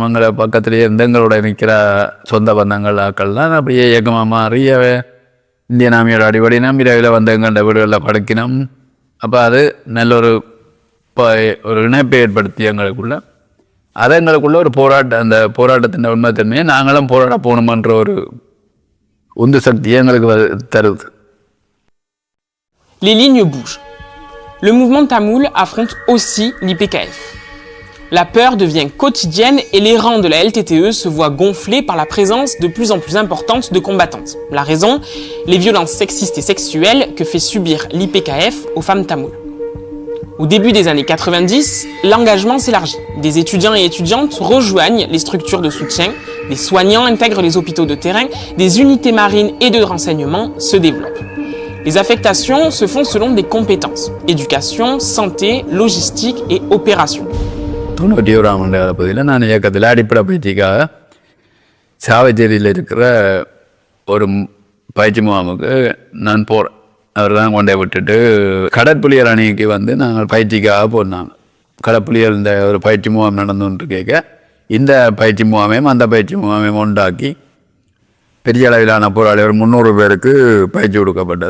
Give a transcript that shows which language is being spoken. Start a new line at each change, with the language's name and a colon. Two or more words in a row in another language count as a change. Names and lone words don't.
Tamil: எங்களை பக்கத்துலேயே இருந்து எங்களோட நிற்கிற சொந்த பந்தங்கள் ஆக்கள்லாம் அப்படியே இயக்கமாக மாறி
English: Indian Army-oda
Tamil: அடிப்படை விரைவில் எங்கள்ட வீடுகளில் படுக்கினோம். அப்போ அது நல்ல ஒரு இணைப்பை ஏற்படுத்தி எங்களுக்குள்ள அதை எங்களுக்குள்ள ஒரு அந்த போராட்டத்தின் உண்மைத்தன்மையை நாங்களும் போராட போகணுமன்ற ஒரு உந்து சக்தியை எங்களுக்கு தருது.
French: Les lignes bougent. Le mouvement tamoul affronte aussi l'IPKF. La peur devient quotidienne et les rangs de la LTTE se voient gonflés par la présence de plus en plus importante de combattantes. La raison, les violences sexistes et sexuelles que fait subir l'IPKF aux femmes tamoules. Au début des années 90, l'engagement s'élargit. Des étudiants et étudiantes rejoignent les structures de soutien, des soignants intègrent les hôpitaux de terrain, des unités marines et de renseignement se développent. Les affectations se font selon des compétences, éducation, santé, logistique et opération.
Tamil: 91ஆம் ஆண்டு காலப்பகுதியில் நான் இயக்கத்தில் அடிப்படை பயிற்சிக்காக சாவச்சேரியில் இருக்கிற ஒரு பயிற்சி முகாமுக்கு நான் போகிறேன். அவர் தான் கொண்டே விட்டுட்டு கடற்புலியர் அணிக்கு வந்து நாங்கள் பயிற்சிக்காக போனாங்க. கடற்புலியர் இந்த ஒரு பயிற்சி முகாம் நடந்துட்டு கேட்க இந்த பயிற்சி முகாமையும் அந்த பயிற்சி முகாமையும் உண்டாக்கி பெரிய அளவிலான போராளி ஒரு 300 பேருக்கு பயிற்சி கொடுக்கப்பட்டது.